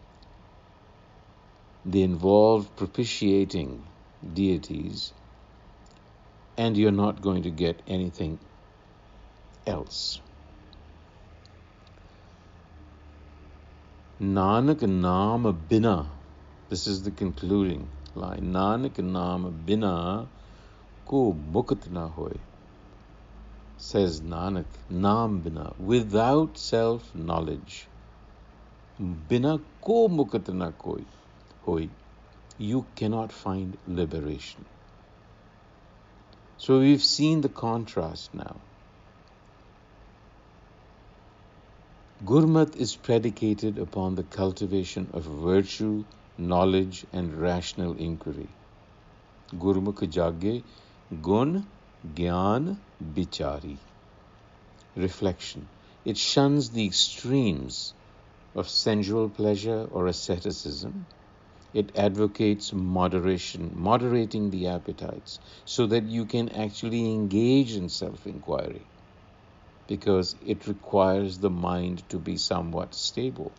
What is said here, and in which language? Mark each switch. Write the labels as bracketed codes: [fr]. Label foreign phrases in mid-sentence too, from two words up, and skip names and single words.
[en] They involve propitiating deities, and you're not going to get anything else. Nanak [pa] ਨਾਮ ਬਿਨਾ, [en] this is the concluding line. [pa] ਨਾਨਕ ਨਾਮ ਬਿਨਾ ਕੋ ਮੁਕਤਿ ਨ ਹੋਇ. [en] Says Nanak, [pa] ਨਾਮ ਬਿਨਾ, [en] without self-knowledge. [pa] ਬਿਨਾ ਕੋ ਮੁਕਤਿ ਨ ਕੋਇ ਹੋਇ. [en] You cannot find liberation. So we've seen the contrast now. Gurmat is predicated upon the cultivation of virtue, knowledge, and rational inquiry. [pa] ਗੁਰਮੁਖਿ ਜਾਗੇ ਗੁਣ ਗਿਆਨ ਬੀਚਾਰੀ. [en] Reflection. It shuns the extremes of sensual pleasure or asceticism. It advocates moderation, moderating the appetites, so that you can actually engage in self-inquiry, because it requires the mind to be somewhat stable.